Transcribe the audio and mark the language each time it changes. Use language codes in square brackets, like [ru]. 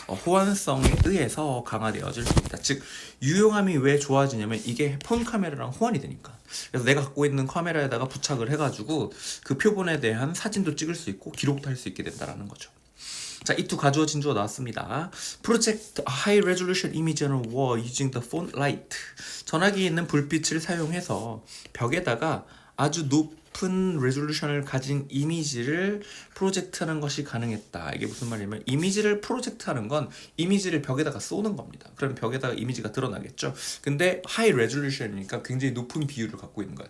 [ko] 호환성에 의해서 강화되어질 수 있다. 즉 유용함이 왜 좋아지냐면 이게 폰 카메라랑 호환이 되니까. 그래서 내가 갖고 있는 카메라에다가 부착을 해가지고 그 표본에 대한 사진도 찍을 수 있고 기록도 할 수 있게 된다라는 거죠. 자, 이 두 가주어 진주어 나왔습니다. [en] Project a high resolution image on a wall using the phone light. [ko] 전화기에 있는 불빛을 사용해서 벽에다가 아주 높은 레졸루션을 가진 이미지를 프로젝트하는 것이 가능했다. 이게 무슨 말이냐면 이미지를 프로젝트하는 건 이미지를 벽에다가 쏘는 겁니다. 그럼 벽에다가 이미지가 드러나겠죠. 근데 하이 레졸루션이니까 굉장히 높은 비율을 갖고 있는 거야.